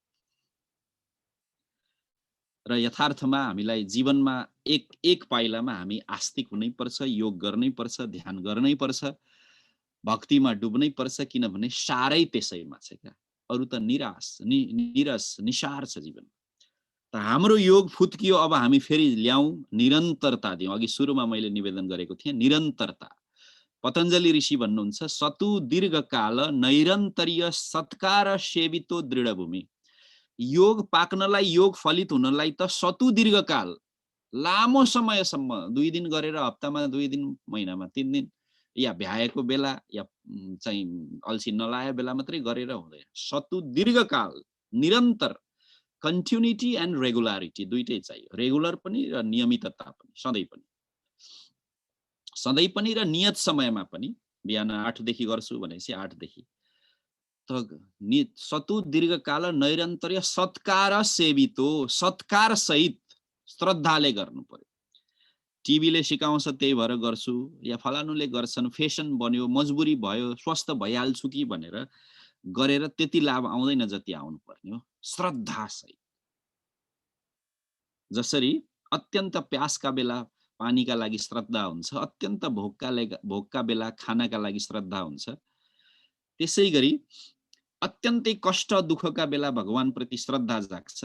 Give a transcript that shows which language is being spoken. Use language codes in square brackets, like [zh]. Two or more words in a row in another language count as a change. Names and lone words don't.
[ne] र यथार्थमा हामीलाई जीवनमा एक पाइलामा हामी आस्तिक हुनै पर्छ, योग गर्नै पर्छ, ध्यान गर्नै पर्छ, भक्तिमा डुब्नै पर्छ, किनभने सारै त्यसैमा छ क्या। अरू त निरस निसार छ जीवन। त हाम्रो योग फुत्कियो, अब हामी फेरि ल्याउँ, निरन्तरता दिउँ। अघि सुरुमा मैले निवेदन गरेको थिएँ, निरन्तरता। पतञ्जलि ऋषि भन्नुहुन्छ, [sa] सतु दीर्घकाल नैरन्तर्य सत्कार सेवितो दृढभूमि। [ne] योग पाक्नलाई, योग फलित हुनलाई त सतु दीर्घकाल, लामो समयसम्म, 2 दिन गरेर हप्तामा 2 दिन, महिनामा 3 दिन, या भ्याएको बेला या चाहिँ अल्छी नलागेको बेला मात्रै गरेर हुँदैन। सतु दीर्घकाल, निरन्तर, [en] continuity and regularity [ne] दुईटै चाहियो। रेगुलर पनि र नियमितता पनि, सधैँ पनि र नियत समयमा पनि। बिहान 8 देखि गर्छु भनेपछि 8 देखि। [sa] सतु दीर्घकाल नैरन्तर्य सत्कार सेवितो, [ne] सत्कार सहित श्रद्धाले गर्नु पर्यो। टिभीले सिकाउँछ त्यही भएर गर्छु, या फलानुले गर्छन्, फेसन बन्यो, मजबुरी भयो, स्वस्थ भइहाल्छु कि भनेर गरेर त्यति लाभ आउँदैन जति आउनु पर्ने हो। श्रद्धा सहित। जसरी अत्यन्त प्यासका बेला पानीका लागि श्रद्धा हुन्छ, अत्यन्त भोकका बेला खानाका लागि श्रद्धा हुन्छ, त्यसै गरी अत्यन्तै कष्ट दुःखका बेला भगवानप्रति श्रद्धा जाग्छ।